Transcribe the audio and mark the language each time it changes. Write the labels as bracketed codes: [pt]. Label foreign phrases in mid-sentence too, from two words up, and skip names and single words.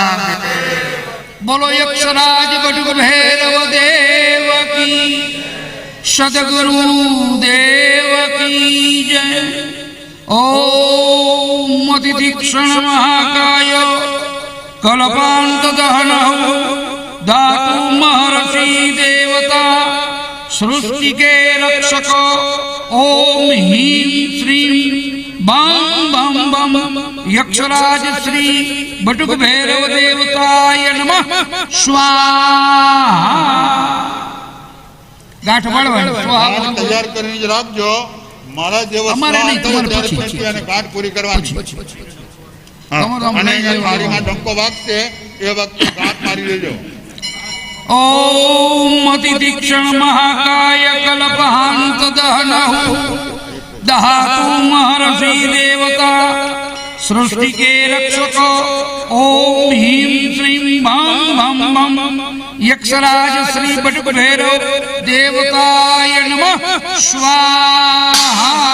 [hi] बोलो यक्षराज बटुक भैरव देव की, सदगुरु देव की जय. [sa] ओम अतितीक्ष्ण महाकाय कल्पांत दहन धातु महर्षि देवता [hi] सृष्टि के रक्षक [sa] ओम ह्रीं श्रीं बम बम बम यक्षराज श्री बटुक भैरव देवताय नमः स्वाहा। [gu] ગાઠ બળવાણી સ્વાહા तैयार કરીને જ રાખજો. મારા જેવો અમારે નહીં તમારે પછી અને ગાંઠ પૂરી કરવાની. અને મારીમાં ડંકો વાગશે એ વખતે ઘાત મારી લેજો. [sa] ओम अतितीक्षण महाकाय कल्पहांत दहनः दहातु महर्षि देवता [hi] सृष्टि के रक्षक [sa] ओम ह्रीं श्रीं भं भं भं यक्षराज श्री बटुक भैरव देवताय नमः स्वाहा.